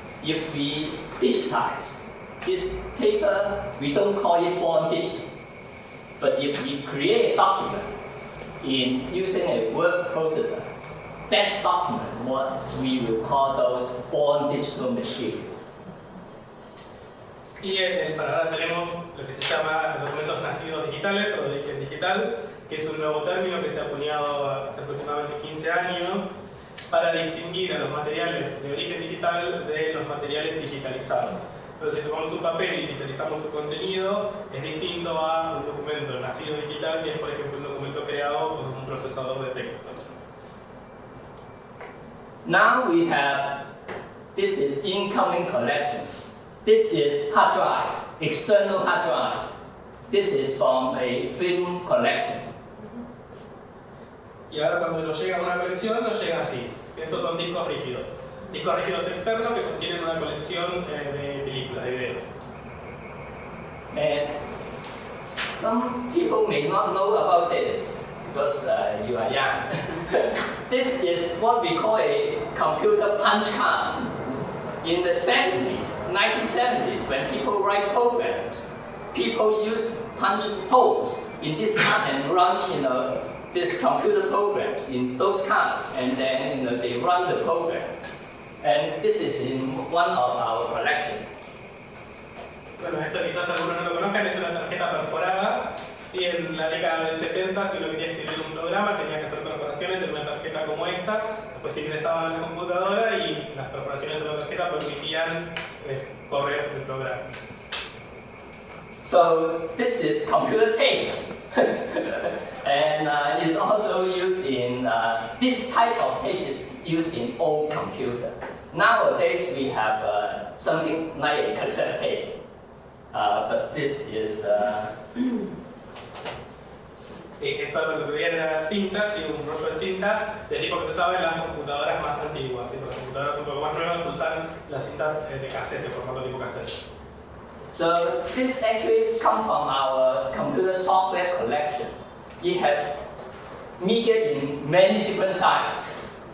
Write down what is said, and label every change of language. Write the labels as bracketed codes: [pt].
[en] If we digitize this paper, we don't call it born digital. But if we create a document in using a word processor, that document, what we will call those born digital materials. [es] Y para ahora tenemos lo que se llama documentos nacidos digitales o de origen digital, que es un nuevo término que se ha acuñado hace aproximadamente 15 años para distinguir a los materiales de origen digital de los materiales digitalizados. Entonces, si tomamos un papel y digitalizamos su contenido, es distinto a un documento nacido digital, que es, por ejemplo, un documento creado por un procesador de texto. [en] Now we have, this is incoming collection. This is hard drive, external hard drive. This is from a film collection. [es] Y ahora cuando nos llega una colección, nos llega así. Estos son discos rígidos externos que contienen una colección de películas, de videos. [en] some people may not know about this because you are young. This is what we call a computer punch card. In the 70s, 1970s, when people write programs, people use punch holes in this card and run, this computer programs in those cards, and then they run the program. And this is in one of our collections. [es] Bueno, esto quizás algunos no lo conozcan, es una tarjeta perforada. Sí, en la década del 70, si uno quería escribir un programa, tenía que hacer perforaciones en una tarjeta como esta. Después se ingresaban a la computadora y las perforaciones en la tarjeta permitían correr el programa. [en] So this is computer tape. And it's also used in, this type of tape is used in old computer. Nowadays we have something like a cassette tape. But this is... [es] Esto lo que veían era cinta, sí, un rollo de cinta, del tipo que se usaba en las computadoras más antiguas. Las computadoras un poco más nuevas usan las cintas de cassette, de formato tipo cassette. [en] So this actually comes from our computer software collection. We have media in many different sizes.